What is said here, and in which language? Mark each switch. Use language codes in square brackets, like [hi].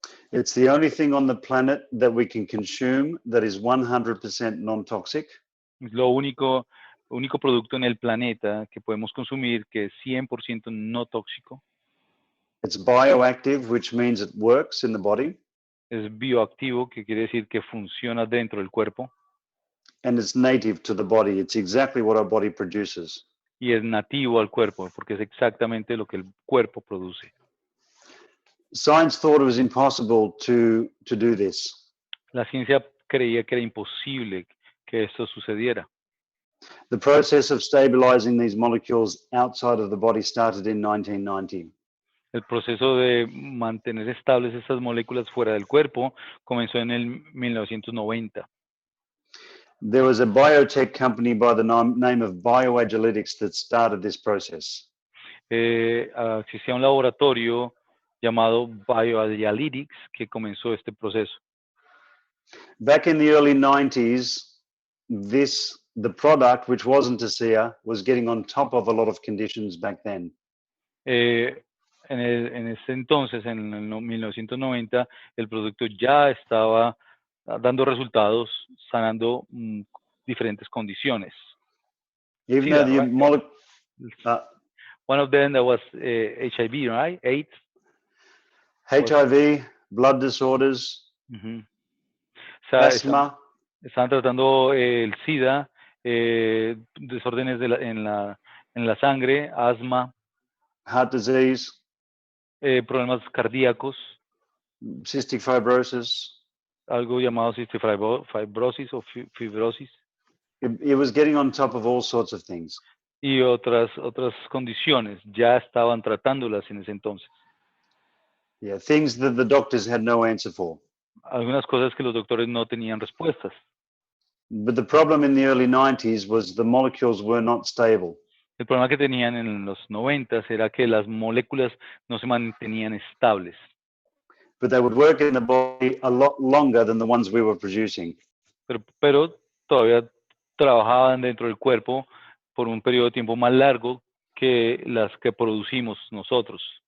[en] It's the only thing on the planet that we can consume that is 100% non-toxic. [es] Es lo único producto en el planeta que podemos consumir que es 100% no tóxico. [en] It's bioactive, which means it works in the body. [es] Es bioactivo, que quiere decir que funciona dentro del cuerpo. [en] And it's native to the body. It's exactly what our body produces. [es] Y es nativo al cuerpo, porque es exactamente lo que el cuerpo produce. [en] Science thought it was impossible to do this. [es] La ciencia creía que era imposible que esto sucediera. [en] The process of stabilizing these molecules outside of the body started in 1990. [es] El proceso de mantener estables estas moléculas fuera del cuerpo comenzó en el 1990. [en] There was a biotech company by the name of Bioagiletics that started this process. [es] Existía un laboratorio llamado Bioagiletics que comenzó este proceso. [en] Back in the early 90s, this the product, which wasn't ASEA, was getting on top of a lot of conditions back then. [es] En ese entonces, en el 1990, el producto ya estaba dando resultados, sanando diferentes condiciones. [en] Even [es] SIDA, [en] though the right? One of them that was HIV, right? AIDS. HIV, blood disorders, asthma. [es] Estaban tratando el SIDA, desórdenes en la sangre, asma, [en] heart disease, [es] problemas cardíacos, [en] cystic fibrosis, [es] algo llamado cystic fibrosis o fibrosis. [en] It was getting on top of all sorts of things. [es] Y otras condiciones ya estaban tratándolas en ese entonces. [en] Yeah, things that the doctors had no answer for. [es] Algunas cosas que los doctores no tenían respuestas. [en] But the problem in the early 90s was the molecules were not stable. [es] El problema que tenían en los 90 era que las moléculas no se mantenían estables. [en] But they would work in the body a lot longer than the ones we were producing. [es] Pero todavía trabajaban dentro del cuerpo por un periodo de tiempo más largo que las que producimos nosotros.